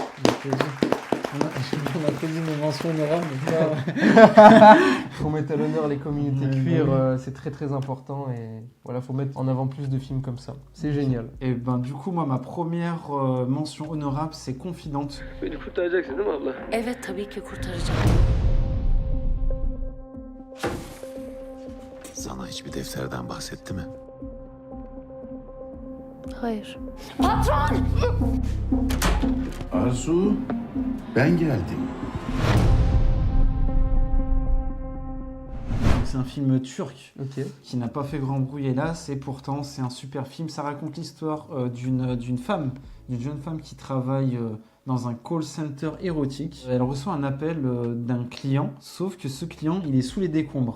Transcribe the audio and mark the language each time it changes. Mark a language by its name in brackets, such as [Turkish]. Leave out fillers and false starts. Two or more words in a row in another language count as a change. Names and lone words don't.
[French] On applaudit nos mentions honorables. Il faut mettre à l'honneur les communautés queer, c'est très très important et voilà, faut mettre en avant plus de films comme ça. C'est génial. Et du coup, moi, ma première mention honorable, c'est Confidente. [Turkish] Beni kurtaracaksın değil mi abla? Evet, tabii ki kurtaracağım. Sana hiçbir defterden bahsetti mi? Hayır. Patron! Arzu, ben geldim. [French] C'est un film turc qui n'a pas fait grand bruit hélas et pourtant c'est un super film. Ça raconte l'histoire d'une jeune femme qui travaille dans un call center érotique. Elle reçoit un appel d'un client, sauf que ce client il est sous les décombres.